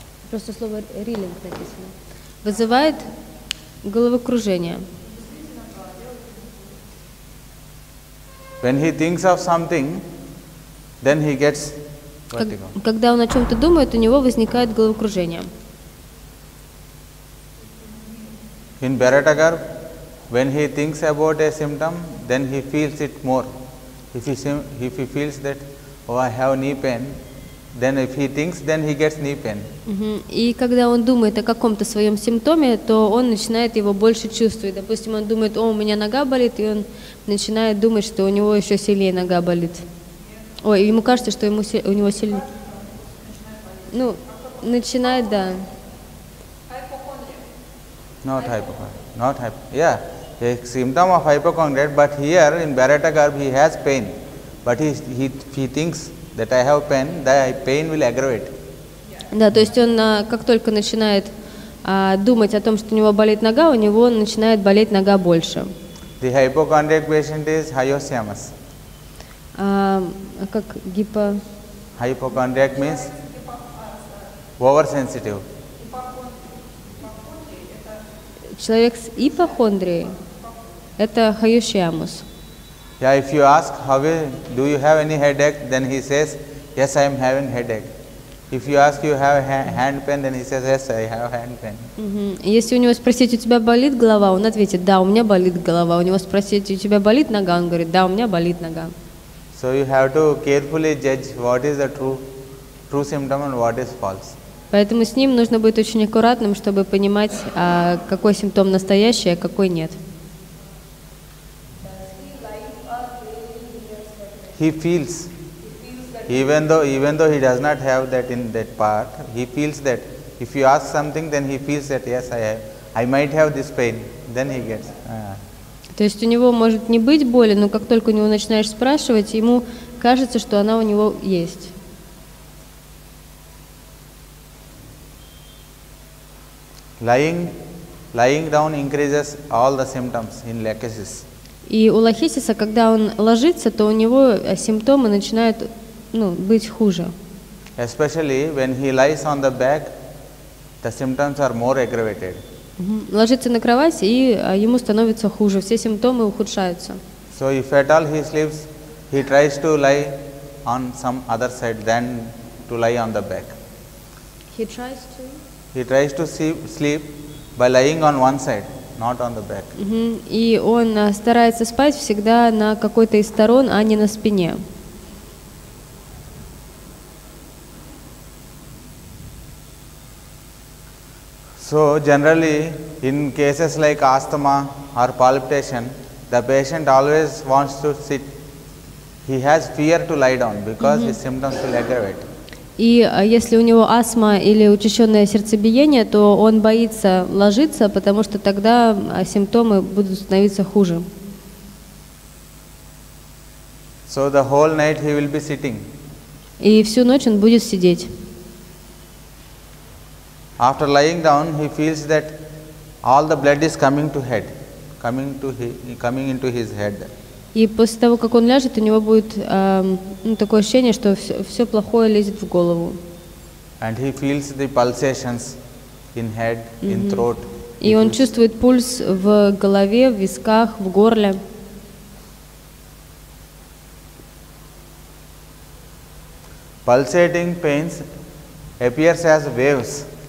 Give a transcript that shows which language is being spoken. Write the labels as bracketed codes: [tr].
[ru] Просто слово reeling написано. Вызывает головокружение. [en] When he thinks of something, then he gets vertigo. [ru] Когда он о чем-то думает, у него возникает головокружение. [en] In Bharatagar, when he thinks about a symptom, then he feels it more. If he feels that, oh, I have knee pain, then if he thinks, then he gets knee pain. [ru] И когда он думает о каком-то своем симптоме, то он начинает его больше чувствовать. Допустим, он думает, о, у меня нога болит, и он начинает думать, что у него еще сильнее нога болит. Ой, ему кажется, что у него сильнее. Ну, начинает, да. [en] Not hypochondria. Yeah, a symptom of hypochondria, but here in Bharatagar he has pain, but he thinks that I have pain, that pain will aggravate. [ru] Да, то есть он, как только начинает думать о том, что у него болит нога, у него начинает болеть нога больше. [en] The hypochondriac patient is hyoscyamus. [ru] Как [en] Hypochondriac means oversensitive. [ru] Человек с ипохондрией – это хайошиамус. [en] Yeah, if you ask, do you have any headache, then he says, yes, I am having headache. If you ask, you have hand pain, then he says, yes, I have hand pain. [ru] Если у него спросить, у тебя болит голова, он ответит, да, у меня болит голова. У него спросить, у тебя болит нога, он говорит, да, у меня болит нога. [en] So you have to carefully judge what is the true symptom and what is false. [ru] Поэтому с ним нужно быть очень аккуратным, чтобы понимать, какой симптом настоящий, а какой нет. [en] He feels even though he does not have that in that part, he feels that if you ask something, then he feels that yes, I might have this pain. Then he gets. [ru] То есть у него может не быть боли, но как только у него начинаешь спрашивать, ему кажется, что она у него есть. [en] Lying down increases all the symptoms in lachesis. [ru] И у лахисиса, когда он ложится, то у него симптомы начинают быть хуже. [en] Especially when he lies on the back, the symptoms are more aggravated. [ru] Ложится на кровать, и ему становится хуже, все симптомы ухудшаются. [en] So if at all he sleeps, he tries to lie on some other side than to lie on the back. He tries to sleep by lying on one side, not on the back. [ru] И он старается спать всегда на какой-то из сторон, а не на спине. [en] So generally, in cases like asthma or palpitation, the patient always wants to sit. He has fear to lie down because his symptoms will aggravate. [ru] И если у него астма или учащенное сердцебиение, то он боится ложиться, потому что тогда симптомы будут становиться хуже. [en] So the whole night he will be sitting. [ru] И всю ночь он будет сидеть. [en] After lying down, he feels that all the blood is coming to head, coming into his head. [ru] И после того, как он ляжет, у него будет такое ощущение, что все плохое лезет в голову. [en] And he feels the pulsations in head, in throat. [ru] И он чувствует пульс в голове, в висках, в горле. [en] Pulsating pains appears as waves.